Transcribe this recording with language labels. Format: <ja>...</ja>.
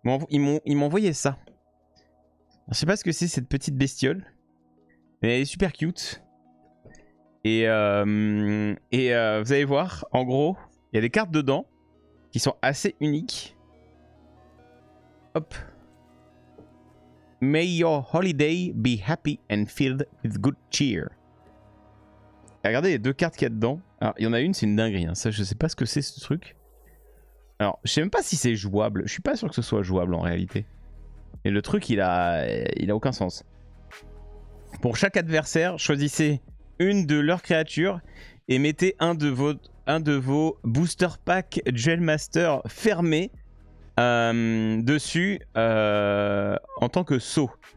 <fr>Ils m'ont envoyé ça. Je sais pas ce que c'est cette petite bestiole, mais elle est super cute. Et vous allez voir, en gros, il y a des cartes dedans qui sont assez uniques. Hop.</fr> <en>May your holiday be happy and filled with good cheer.</en> <fr>Et regardez les 2 cartes qu'il y a dedans. Alors, il y en a une, c'est une dinguerie. Hein. Ça, je sais pas ce que c'est ce truc. Alors, je sais même pas si c'est jouable. Je suis pas sûr que ce soit jouable en réalité. Et le truc, il a aucun sens. Pour chaque adversaire, choisissez une de leurs créatures et mettez un de vos booster pack Duel Master fermés dessus en tant que sceau.</fr>